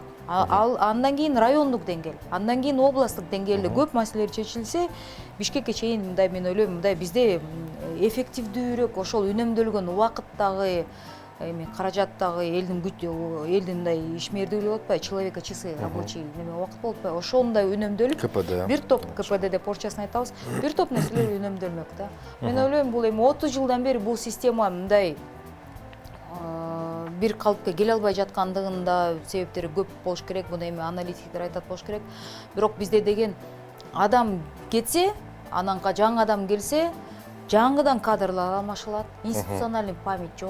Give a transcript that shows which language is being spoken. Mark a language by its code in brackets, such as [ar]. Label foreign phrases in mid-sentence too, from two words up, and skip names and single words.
[ky] Андан кийин райондук деңгээл, андан кийин областтык деңгээлде көп маселелер чечилсе, Бишкекке чейин мындай мен ойлойм, мындай бизде эффективдүүрөөк, ошол үнөмдөлгөн убакыттагы эми каражаттагы элдин мындай ишмердүүлүгү болуп атпайбы, [ru] человека часы рабочий [ky] неме убакыт болуп атпайбы, ошондой үнөмдөлүп КПД. Бир топ КПД деп порчасын айтабыз, бир топ нерселер үнөмдөлмөк да. Мен ойлойм, бул эми 30 жылдан бери бул система мындай бир калыпка келе албай жаткандыгында себептери көп болуш керек. Буну эми аналитиктер айтат болуш керек. Бирок бизде деген адам кетсе, анан жаңы адам келсе, жаңыдан кадрлар алмашылат, [ru] институциональный память [ky] жок.